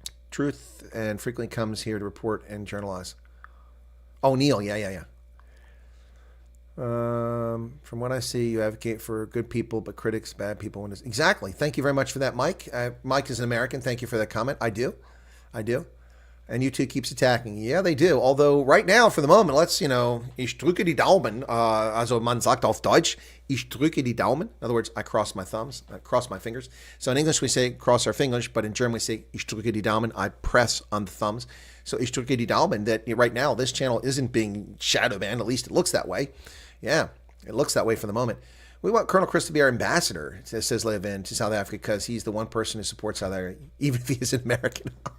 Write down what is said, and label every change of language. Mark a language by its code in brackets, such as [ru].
[en] Truth and frequently comes here to report and journalize. Oh, Neil, yeah. From what I see, you advocate for good people, but critics, bad people. Exactly. Thank you very much for that, Mike. Mike is an American. Thank you for that comment. I do. And YouTube keeps attacking. Yeah, they do. Although right now, for the moment, let's, [de] ich drücke die Daumen. Also man sagt auf Deutsch, ich drücke die Daumen. [en] In other words, I cross my thumbs, I cross my fingers. So in English we say cross our fingers, but in German we say [de] ich drücke die Daumen. [en] I press on the thumbs. So [de] ich drücke die Daumen [en] that right now this channel isn't being shadow banned. At least it looks that way. Yeah, it looks that way for the moment. We want Colonel Chris to be our ambassador, says Levin, to South Africa, because he's the one person who supports South Africa, even if he is an American.